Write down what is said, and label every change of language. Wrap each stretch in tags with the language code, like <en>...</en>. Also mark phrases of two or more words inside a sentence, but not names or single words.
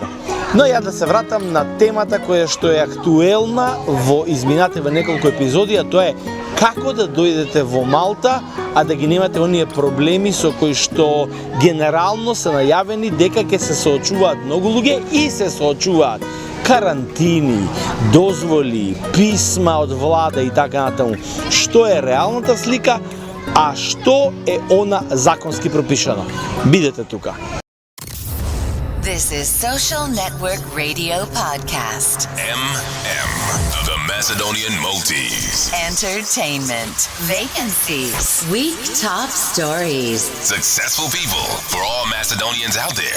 <mk>Но ја да се вратам на темата која што е актуелна во изминативе неколку епизоди, а тоа е како да дојдете во Малта, а да ги немате оние проблеми со кои што генерално се најавени дека ќе се соочуваат многу луѓе и се соочуваат. Карантини, дозволи, писма од влада и така натаму. Што е реалната слика, а што е она законски пропишано? Бидете тука.</mk> <en>This is Social Network Radio Podcast. The Macedonian Multis. Entertainment. Vacancies. Week top stories. Successful people for all Macedonians out there.</en>